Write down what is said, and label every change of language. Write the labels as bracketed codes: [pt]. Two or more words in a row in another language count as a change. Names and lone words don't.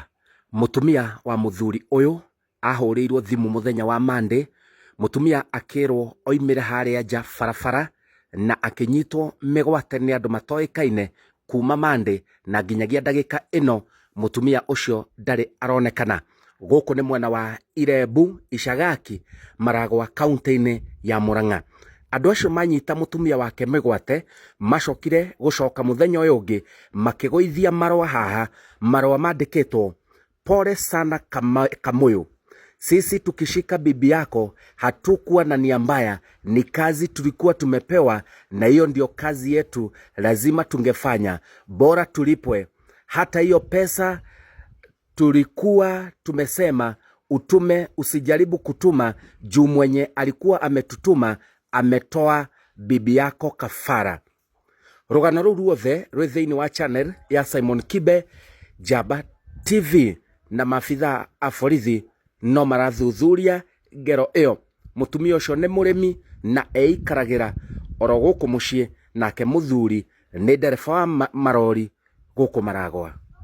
[ki] Mutumia wa muthuri uyu ahuriirwo thimu muthenya wa Monday, mutumia akirwo oimire haria nja barabara na akinyitwo migwate ni andu matoikaine kuma Monday na nginyagia ndagika ino mutumia ucio ndari aronekana. Guku ni mwena wa Irebu Ishagaki, Maragwa, kaunti-ini ya Murang'a. Andu acio manyita mutumia wake migwate macokire gucoka muthenya uyu ungi makigoithia marwa haha, marwa mandikitwo [sw] pole sana [ki] Kamuyu. [sw] Sisi tukishika bibi yako hatukuwa na nia mbaya, ni kazi tulikuwa tumepewa na hiyo ndio kazi yetu, lazima tungefanya, bora tulipwe. Hata hiyo pesa tulikuwa tumesema utume, usijaribu kutuma juu mwenye alikuwa ametutuma ametoa bibi yako kafara. [ki] Rugano ruu ruothe rwi thiini wa channel ya Simon Kibe Jaba TV, na maafitha a borithi no marathuthuria ngero iyo. Mutumia ucio ni murimi na eikaragira oro guku mucii, nake muthuri ni ndereba wa marori guku Maragwa.